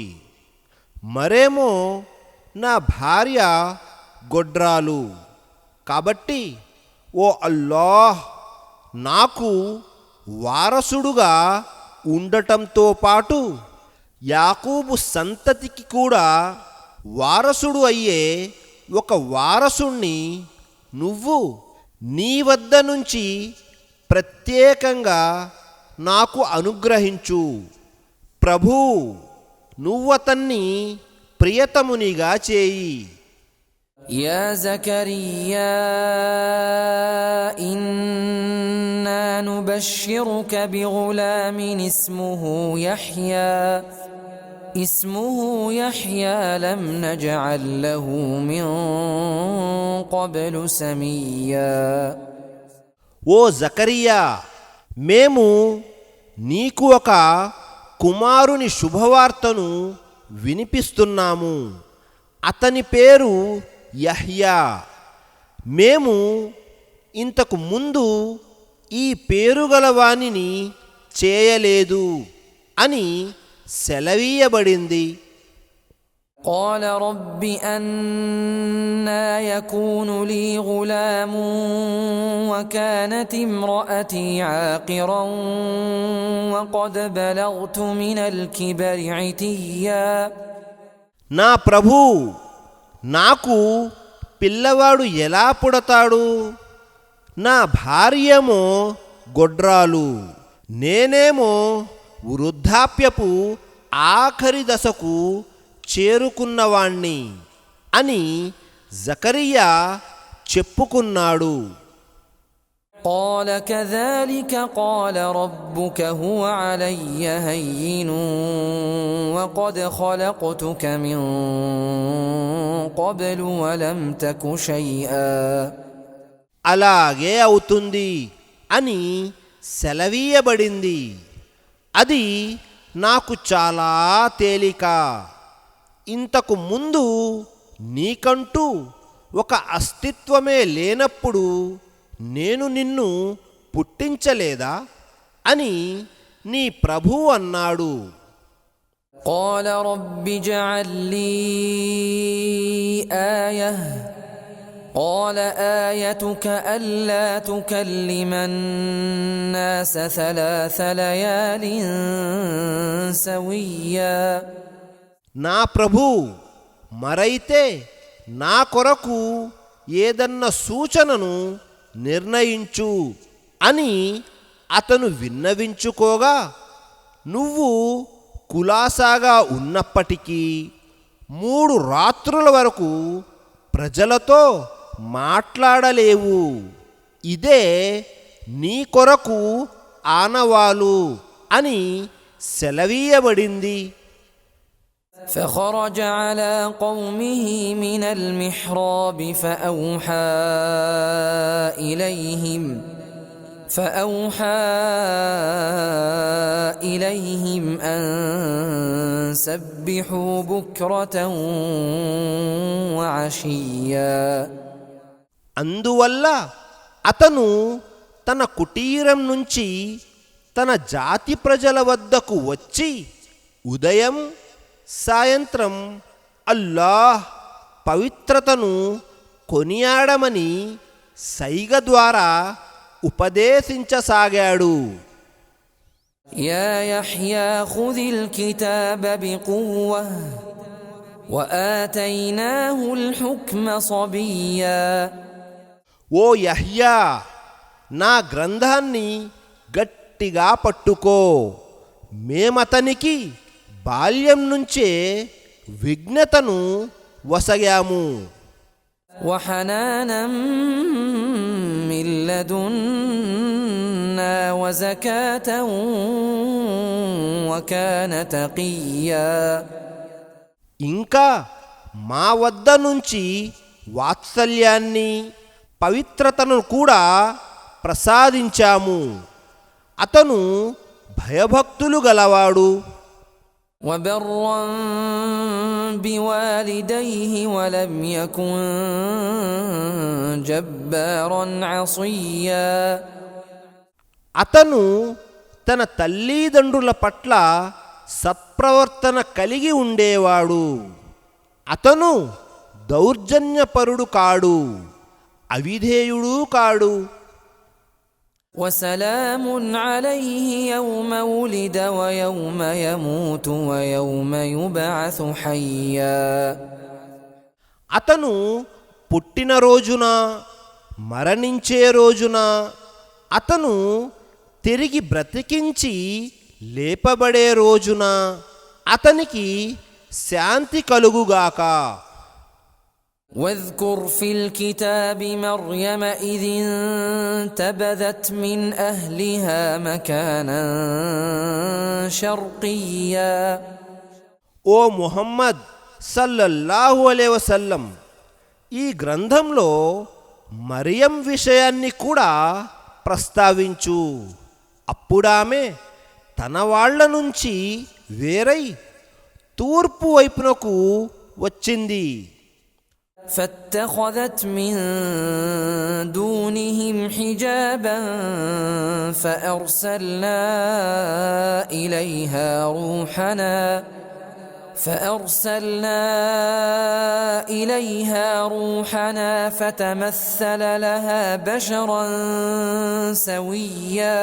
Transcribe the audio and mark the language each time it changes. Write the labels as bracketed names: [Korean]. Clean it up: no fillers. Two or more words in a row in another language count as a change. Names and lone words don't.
[Telugu] మరేమో నా భార్య గొడ్రాలు, కాబట్టి ఓ అల్లాహ్, నాకు వారసుడుగా ఉండటంతో పాటు యాకూబు సంతతికి కూడా వారసుడు అయ్యే ఒక వారసుణ్ణి నువ్వు నీ వద్ద నుంచి ప్రత్యేకంగా నాకు అనుగ్రహించు. ప్రభూ, నువ్వతన్ని ప్రియతమునిగా చేయి. [Arabic] يا زكريا إنا نبشرك بغلام اسمه يحيى لم نجعل له من قبل سميا. [Telugu] ఓ జకరియా, మేము నీకు ఒక కుమారుని శుభవార్తను వినిపిస్తున్నాము. అతని పేరు యహ్యా. మేము ఇంతకు ముందు ఈ పేరుగలవానిని చేయలేదు అని సెలవీయబడింది. [Arabic] قال رب أنى يكون لي غلام وكانت امرأتي عاقرا وقد بلغت من الكبر عتيا. [Telugu] నా ప్రభూ, నాకు పిల్లవాడు ఎలా పుడతాడు? నా భార్యేమో గొడ్రాలు, నేనేమో వృద్ధాప్యపు ఆఖరి దశకు చేరుకున్నవాణ్ణి అని జకరియా చెప్పుకున్నాడు. [Arabic] قال كذلك قال ربك هو علي هين وقد خلقتك من قبل ولم تك شيئا. [Telugu] అలాగే అవుతుంది అని సెలవీయబడింది. అది నాకు చాలా తేలిక, ఇంతకు ముందు నీకంటూ ఒక అస్తిత్వమే లేనప్పుడు నేను నిన్ను పుట్టించలేదా అని నీ ప్రభువు అన్నాడు. [Arabic] قال رب اجعل لي آية قال آيتك ألا تكلم الناس 3 ليال سويا. [Telugu] నా ప్రభు మరైతే నా కొరకు ఏదన్నా సూచనను నిర్ణయించు అని అతను విన్నవించుకోగా, నువ్వు కులాసాగా ఉన్నప్పటికీ 3 రాత్రుల వరకు ప్రజలతో మాట్లాడలేవు. ఇదే నీ కొరకు ఆనవాలు అని సెలవీయబడింది. [Arabic] فخرج على قومه من المحراب فأوحى إليهم أن سبحوا بكرة وعشيا. [Telugu] అందువల్ల అతను తన కుటీరం నుంచి తన జాతి ప్రజల వద్దకు వచ్చి ఉదయం సాయంత్రం అల్లాహ్ పవిత్రతను కొనియాడమని సైగ ద్వారా ఉపదేశించసాగాడు. [Arabic] يا يحيى خذ الكتاب بقوة وآتيناه الحكم صبيا. [Telugu] ఓ యహ్యా, నా గ్రంథాన్ని గట్టిగా పట్టుకో, మేమతనికి బాల్యం నుంచే విజ్ఞతను వసగాము. [Arabic] وحنانا من لدنا وزكاة وكان تقيا. [Telugu] ఇంకా మా వద్ద నుంచి వాత్సల్యాన్ని పవిత్రతను కూడా ప్రసాదించాము. అతను భయభక్తులు గలవాడు. [Arabic] وبرا بوالديه ولم يكن جبارا عصيا. [Telugu] అతను తన తల్లిదండ్రుల పట్ల సత్ప్రవర్తన కలిగి ఉండేవాడు. అతను దౌర్జన్యపరుడు కాడు, అవిధేయుడు కాడు. [Arabic] وسلام عليه يوم ولد ويوم يموت ويوم يبعث حيا. [Telugu] అతను పుట్టిన రోజున, మరణించే రోజున, అతను తిరిగి బ్రతికించి లేపబడే రోజున అతనికి శాంతి కలుగుగాక. [Arabic] واذكر في الكتاب مريم إذ انتبذت من أهلها مكانا شرقيا. [Telugu] ఓ ముహమ్మద్ [Arabic] صلى الله عليه وسلم, [Telugu] ఈ గ్రంథంలో మరియం విషయాన్ని కూడా ప్రస్తావించు. అప్పుడామె తన వాళ్ళ నుంచి వేరై తూర్పు వైపునకు వచ్చింది. [Arabic] فاتخذت من دونهم حجابا فأرسلنا إليها روحنا فتمثل لها بشرا سويا.